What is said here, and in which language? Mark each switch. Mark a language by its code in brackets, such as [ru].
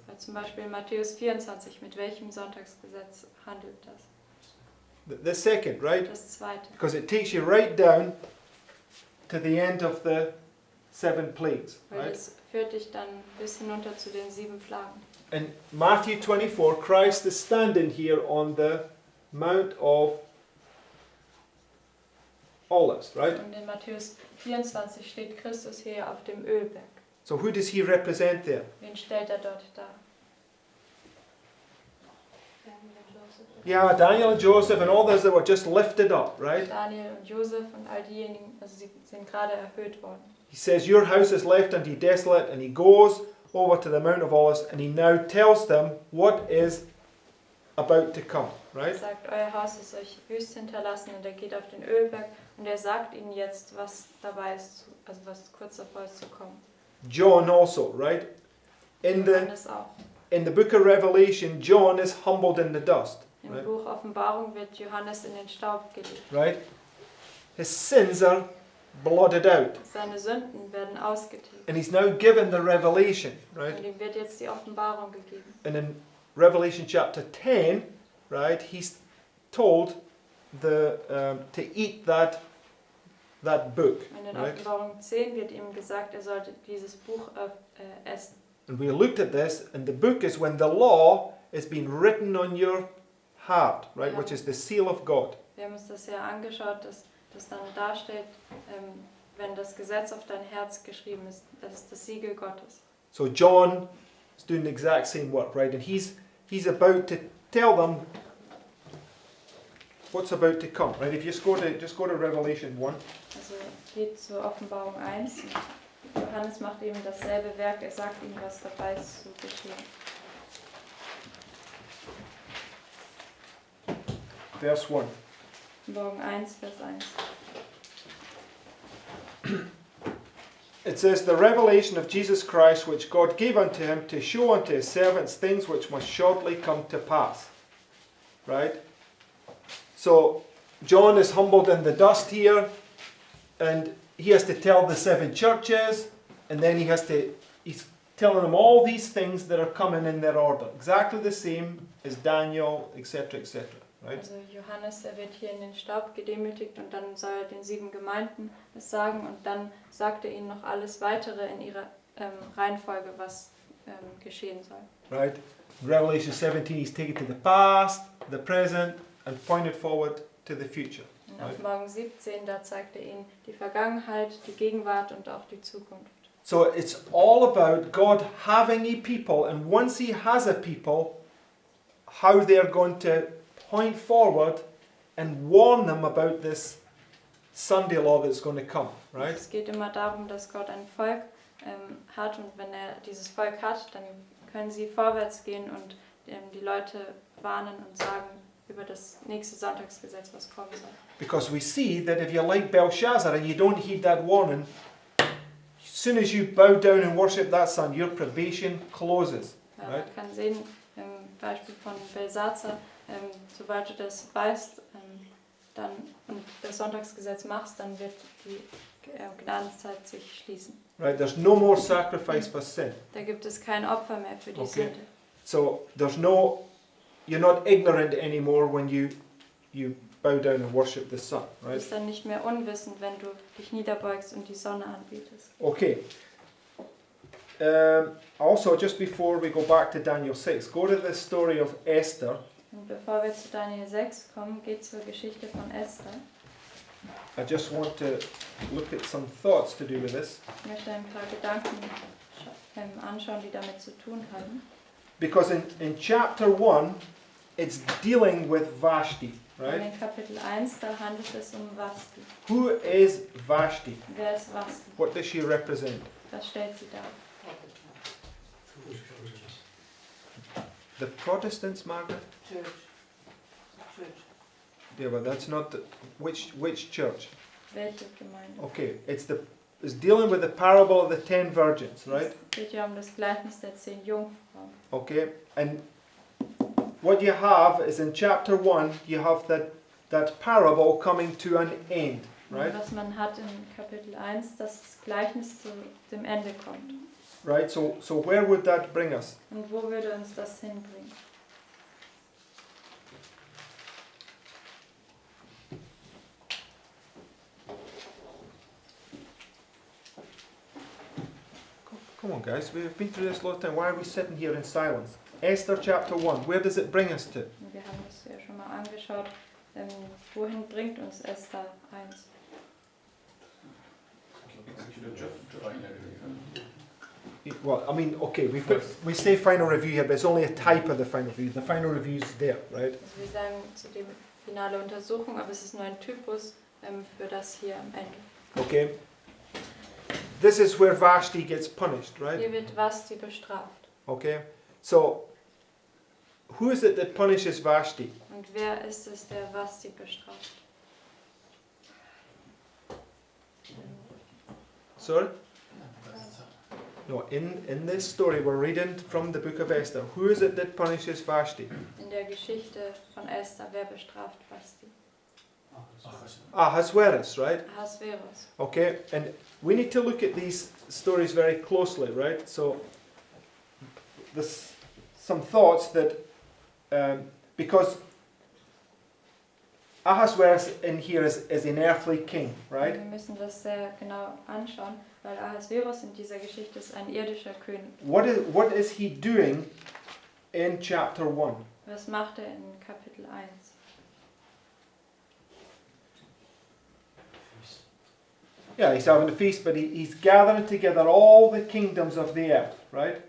[de] Weil zum Beispiel Matthäus 24, mit welchem Sonntagsgesetz handelt das? [en] The second, right? [de] Das zweite. [en] Because it takes you right down to the end of the 7 plagues, [de] Weil [en] right? [de] das führt dich dann bis hinunter zu den 7 Plagen. [en] In Matthew 24, Christ is standing here on the Mount of Olives, right? [de] Und in Matthäus 24 steht Christus hier auf dem Ölberg. [en] So who does he represent there? [de] Wen stellt er dort dar? [en] Yeah, Daniel and Joseph and all those that were just lifted up, right? [de] Daniel und Josef und all diejenigen, also sie sind gerade erhöht worden. [en] He says, your house is left unto you desolate, and he goes over to the Mount of Olives and he now tells them what is about to come, [de] Er [en] right? [de] sagt, euer Haus ist euch wüst hinterlassen und er geht auf den Ölberg und er sagt ihnen jetzt, was dabei ist, also was kurz davor ist zu kommen. [en] John also, right? In [de] Johannes auch. [en] the book of Revelation, John is humbled in the dust, [de] Im [en] right? [de] Buch Offenbarung wird Johannes in den Staub gelegt. [en] Right? His sins are blotted out. [de] Seine Sünden werden ausgetilgt. [en] And he's now given the revelation, right? [de] Und ihm wird jetzt die Offenbarung gegeben. [en] And in Revelation chapter 10, right, he's told to eat that book, [de] Und in [en] right? [de] Offenbarung 10 wird ihm gesagt, er sollte dieses Buch essen. [en] And we looked at this, and the book is when the law is being written on your heart, right, Yeah. which is the seal of God. [de] Wir haben uns das ja angeschaut, dass das dann darstellt, wenn das Gesetz auf dein Herz geschrieben ist. Das ist das Siegel Gottes. [en] So John is doing the exact same work, right? And he's about to tell them what's about to come, right? If you just go to Revelation 1. [de] Also geht zur Offenbarung 1. Johannes macht eben dasselbe Werk, er sagt ihm, was dabei ist zu geschehen. [en] Verse 1. [de] Morgen 1, Vers 1. [en] It says, the revelation of Jesus Christ, which God gave unto him to show unto his servants things which must shortly come to pass. Right? So, John is humbled in the dust here, and he has to tell the 7 churches, and then he's telling them all these things that are coming in their order. Exactly the same as Daniel, etc., etc. Right? [de] Also Johannes, er wird hier in den Staub gedemütigt und dann soll er den 7 Gemeinden es sagen und dann sagt er ihnen noch alles weitere in ihrer Reihenfolge, was geschehen soll. [en] Right? Revelation 17, he's taken to the past, the present, and pointed forward to the future. [de] Und auf Morgen 17, da zeigt er ihnen die Vergangenheit, die Gegenwart und auch die Zukunft. [en] So it's all about God having a people, and once he has a people, how they're going to point forward and warn them about this Sunday law that's going to come, right? [de] Es geht immer darum, dass Gott ein Volk hat und wenn er dieses Volk hat, dann können sie vorwärts gehen und die Leute warnen und sagen über das nächste Sonntagsgesetz, was kommen soll. [en] Because we see that if you're like Belshazzar and you don't heed that warning, as soon as you bow down and worship that sun, your probation closes, [de] Ja, [en] right? [de] man kann sehen, im Beispiel von Belshazzar, sobald du das weißt dann, und das Sonntagsgesetz machst, dann wird die Gnadenzeit sich schließen. [en] Right? There's no more sacrifice for sin. [de] Da gibt es kein Opfer mehr für die [en] Okay. [de] Sünde. [en] So you're not ignorant anymore when you bow down and worship the sun, [de] Du [en] right? [de] bist dann nicht mehr unwissend, wenn du dich niederbeugst und die Sonne anbetest. [en] Okay. Also, just before we go back to Daniel 6, go to the story of Esther. [de] Und bevor wir zu Daniel 6 kommen, geht zur Geschichte von Esther. [en] I just want to look at some thoughts to do with this. [de] Ich möchte ein paar Gedanken anschauen, die damit zu tun haben. [en] Because in chapter 1, it's dealing with Vashti, [de] Und [en] right? [de] in Kapitel 1, da handelt es um Vashti. [en] Who is Vashti? [de] Wer ist Vashti? [en] What does she represent? [de] Was stellt sie dar? [en] The Protestants, Margaret? Church. Yeah, but that's not which church? [de] Welche Gemeinde? [en] Okay, it's dealing with the parable of the 10 virgins, right? [de] Es geht ja um das Gleichnis der 10 Jungfrauen. [en] Okay, and what you have is in chapter 1, you have that parable coming to an end, right? [de] Und was man hat in Kapitel 1, dass das Gleichnis zu dem Ende kommt. [en] Right, so where would that bring us? [de] Und wo würde uns das hinbringen? [en] Come on, guys, we've been through this a lot of time. Why are we sitting here in silence? Esther chapter 1, where does it bring us to? [de] Und wir haben das ja schon mal angeschaut. Wohin bringt uns Esther 1? [en] Well, I mean, okay, we say final review here, but it's only a type of the final review. The final review is there, right? [de] Also wir sagen zu dem finale Untersuchung, aber es ist nur ein Typus für das hier am Ende. [en] Okay. This is where Vashti gets punished, right? [de] Hier wird Vashti bestraft. [en] Okay. So, who is it that punishes Vashti? [de] Und wer ist es, der Vashti bestraft? [en] Sorry? No, in this story we're reading from the book of Esther. Who is it that punishes Vashti? [de] In der Geschichte von Esther, wer bestraft Vashti? [en] Ahasuerus, right? [de] Ahasverus. [en] Okay, and we need to look at these stories very closely, right? So, there's some thoughts that, because Ahasuerus in here is an earthly king, right? [de] Wir müssen das sehr genau anschauen, weil Ahasverus in dieser Geschichte ist ein irdischer König. [en] What is he doing in chapter 1? [de] Was macht er in Kapitel 1? [en] Yeah, he's having a feast, but he's gathering together all the kingdoms of the earth, right?